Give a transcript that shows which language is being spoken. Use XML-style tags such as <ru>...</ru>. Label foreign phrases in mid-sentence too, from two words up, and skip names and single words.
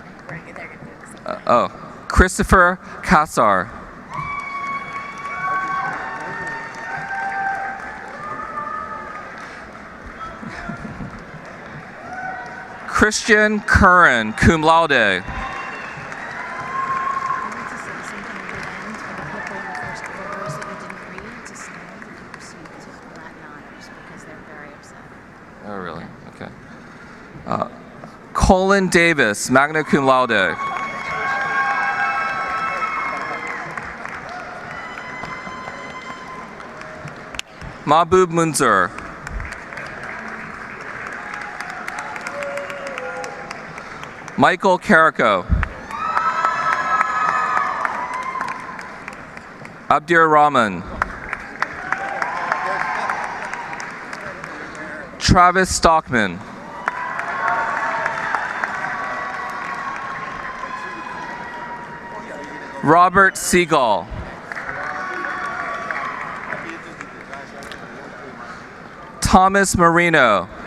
<en>Christopher Kassar. Christian Curran,</en> <la>cum laude.</la> <en>Oh, really? Okay. Colin Davis,</en> <la>magna cum laude.</la> <en>Mahbub Munzer. Michael Carrico. Abdir Rahman. Travis Stockman. Robert Seagal. Thomas Marino.</en>